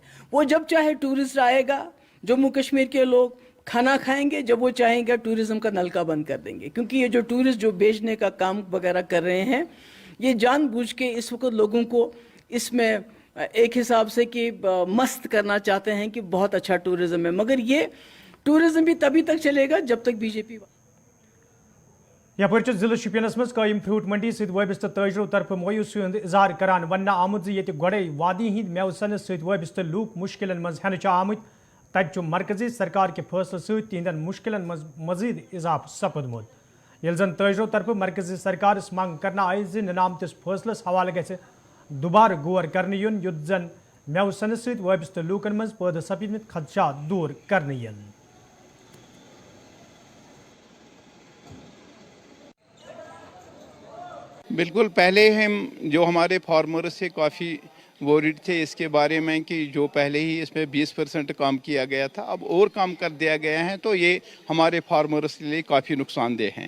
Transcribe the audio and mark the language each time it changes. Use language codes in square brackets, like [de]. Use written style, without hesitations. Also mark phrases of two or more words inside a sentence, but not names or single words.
[hi] वो जब चाहे टूरिस्ट आएगा, जम्मू कश्मीर के लोग खाना खाएंगे, जब वो चाहेंगे टूरिज़्म का नलका बंद कर देंगे। क्योंकि ये जो टूरिस्ट जो बेचने का काम वगैरह कर रहे हैं, ये जानबूझ के इस वक्त लोगों को इसमें एक हिसाब से कि मस्त करना चाहते हैं कि बहुत अच्छा टूरिज़्म है, मगर ये टूरिज़्म भी तभी तक चलेगा जब तक बीजेपी। [ks] यपर जिले शुपियनस मज कायम फ्रूट मंडी सत वाबस्त ताजरों तरफ मायूसी हुंद इजहार करान वन आमुत जे गोड़े वादी हिंद मेव सनस सत वाबस्त लूक मुश्किलन मज हेन आमुत तत मरकजी सरकार के फैसले सत तिहंदन मुश्किलन मज मजीद इजाफ सपदमुत ये जन ताजरों तरफ मरकजी सरकार मंग करना आई जे निनामतिस फैसलस हवाले गि दुबार गौर करने युन युत जन मेव सनस सत वाबस्त लूकन मज पैदा सपदमित खदशात दूर करने यन। [hi] बिल्कुल, पहले हम जो हमारे फार्मर्स से काफ़ी वोरिड थे इसके बारे में कि जो पहले ही इसमें 20% काम किया गया था, अब और काम कर दिया गया है, तो ये हमारे फार्मर्स के लिए काफ़ी नुकसानदेह हैं।